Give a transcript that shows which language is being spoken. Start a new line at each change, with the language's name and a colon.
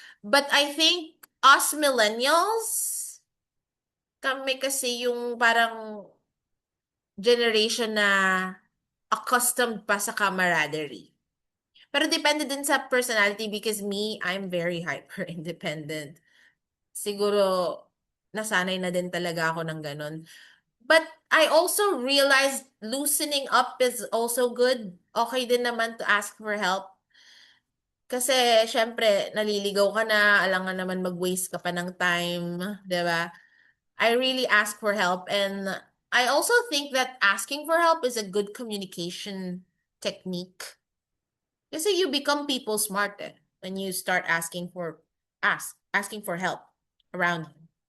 English: But I think us millennials,
Filipino: kami kasi yung parang
English: generation na accustomed pa sa camaraderie.
Filipino: Pero depende din sa
English: personality because me, I'm very hyper independent.
Filipino: Siguro nasanay na din talaga ako ng ganun.
English: But I also realized loosening up is also good. Okay
Filipino: din naman
English: to ask for help.
Filipino: Kasi syempre naliligaw ka na, alangan naman mag-waste ka pa ng time, 'di ba?
English: I really ask for help, and I also think that asking for help is a good communication technique. Kasi you become people smart when you start asking for help around you.